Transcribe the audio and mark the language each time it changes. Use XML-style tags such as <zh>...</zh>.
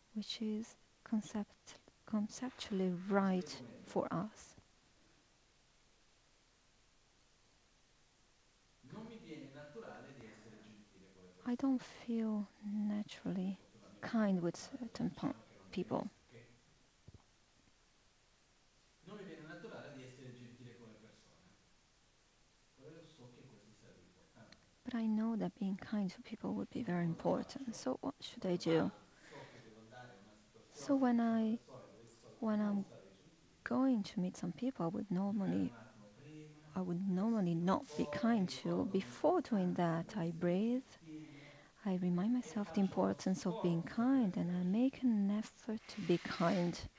<en>which is conceptually right for us. I don't feel naturally kind with certain people.</en> <it>Non mi viene naturale di essere gentile con le persone, però io so che questo sarebbe importante.</it> <en>But I know that being kind to people would be very important. So what should I do? So when I'm going to meet some people I would normally not be kind to. Before doing that, I breathe. I remind myself the importance of being kind, and I make an effort to be kind.</en>